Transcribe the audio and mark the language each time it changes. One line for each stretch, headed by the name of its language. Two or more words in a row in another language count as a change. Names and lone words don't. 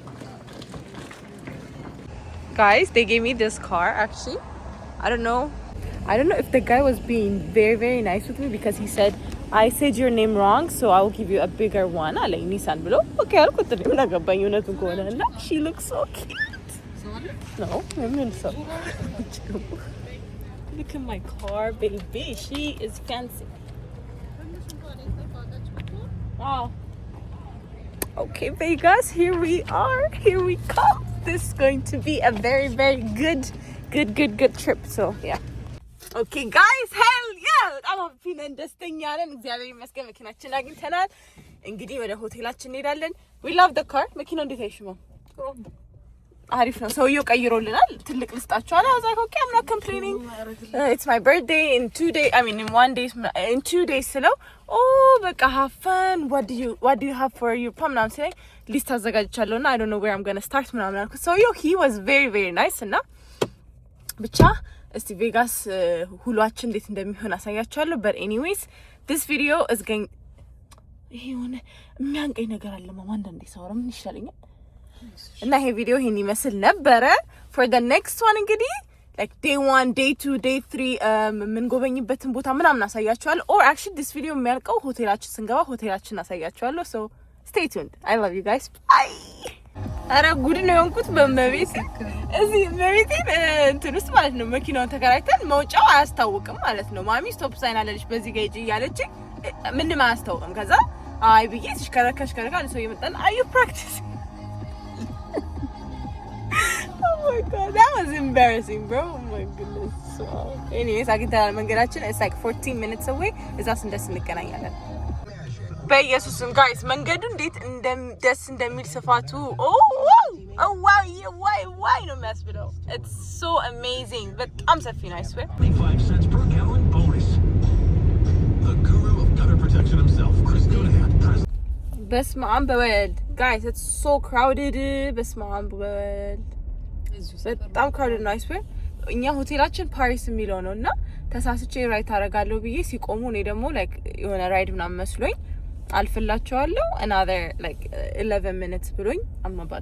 English: guys they gave me this car actually I don't know I don't know if the guy was being very very nice with me because he said I said your name wrong so I will give you a bigger one
Amharic: አለኝ ኒሳን ብሎ ኦኬ አልኩት ምን አገባኝ እውነቱን ከሆነ እና
English: she looks so cute no
Amharic: ምን ሰው
English: look at my car baby she is fancy wow okay Vegas here we are here we come this is going to be a very very good trip so yeah okay guys hell yeah በጣም happy
Amharic: ነን ደስተኛ ነን እግዚአብሔር ይመስገን መኪናችን አግኝተናል እንግዲህ ወደ ሆቴላችን እንሄዳለን
English: we love the car
Amharic: መኪናው እንዴት አይሽመው አሪፍ ነው ሰውየው ቀይሮልናል ትልቅ ልስጣቸው አለ
English: I was like okay I'm not complaining it's my birthday in 2 days I mean in 1 day in 2 days
Amharic: ስለው በቃ
English: have fun what do you have for your prom now saying
Amharic: ሊስት አዘጋጅቻለሁና
English: I don't know where I'm going to start
Amharic: ምናምን አልኩት ሰውየው
English: he was very very nice
Amharic: እና ብቻ እስቲ ቬጋስ ሁሏችን እንዴት እንደሚሆን አሳያችኋለሁ
English: but anyways this video is going
Amharic: ይሄ ሆነ የሚያንቀኝ ነገር አለ ማማ አንዴ ሳወራ ምን ይሻለኛል እና ይሄ ቪዲዮ ይሄን ይመስል ነበረ for
English: the next one
Amharic: እንግዲህ
English: like day 1 day 2 day 3
Amharic: ምን ጎበኝበትን ቦታ ምናምን አሳያችኋለሁ
English: or actually this video
Amharic: የሚያልቀው ሆቴላችን ስንገባ ሆቴላችን አሳያችኋለሁ
English: so stay tuned I love you guys bye
Amharic: አረ ጉድ ነው የሆንኩት በመቤት እዚህ መቤት እንትን ውስጥ ማለት ነው መኪናውን ተከራይተን መውጫው አያስታውቅም ማለት ነው ማሚ ስቶፕ ሳይን አለልሽ በዚህ ጋር እያለች ምንም አያስታውቅም ከዛ አይ ብዬ ተሽከረከሽ ከረካል ሰው ይመጣል
English: are you practicing oh my god that was embarrassing bro oh my goodness so anyways
Amharic: አግኝተናል መንገዳችን
English: it's like 14 minutes away
Amharic: እዛ ስንደርስ እንገናኛለን በኢየሱስም ጋይስ መንገዱ እንዴት ደስ እንደሚል ስፋቱ ዋይ ነው የሚያስብለው
English: it's so amazing
Amharic: በጣም ሰፊ ነው
English: I swear 25 cents per gallon bonus the guru of gutter protection himself Chris Goodhand
Amharic: በስመ አብ በወልድ
English: guys it's so crowded
Amharic: በስመ አብ በወልድ በጣም crowded ነው
English: I swear
Amharic: እኛ ሆቴላችን ፓሪስ የሚለው ነውና ተሳስቼ ራይት አደርጋለሁ ብዬ ሲቆሙ እኔ ደግሞ like የሆነ ራይድ ምናምን መስሎኝ አልፈላቸዋለሁ
English: another like 11 minutes
Amharic: ብሎኝ
English: I'm about